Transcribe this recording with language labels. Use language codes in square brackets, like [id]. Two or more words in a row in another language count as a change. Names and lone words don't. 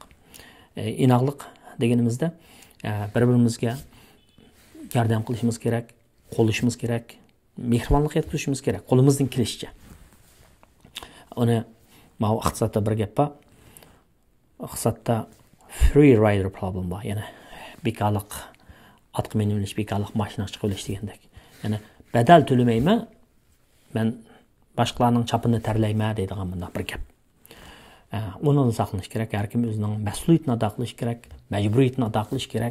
[uz] Inoqlik deganimizda bir-birimizga yordam qilishimiz kerak, qo'llashimiz kerak, mehribonlik qilishimiz kerak, qo'limizdan kelishicha. Uni mana iqtisodda bir gap bor. Iqtisodda [en] free rider problem [uz] bor. Ya'ni bekorlik otga minib, bekorlik mashina chiqib olish degandek. Ya'ni badal to'lamayman, men boshqalarning chapini tarlayman deydigan bunday bir gap. Onu saqlanish kerak, har kim o'zining mas'uliyatini ado qilish kerak, majburiyatini ado qilish kerak.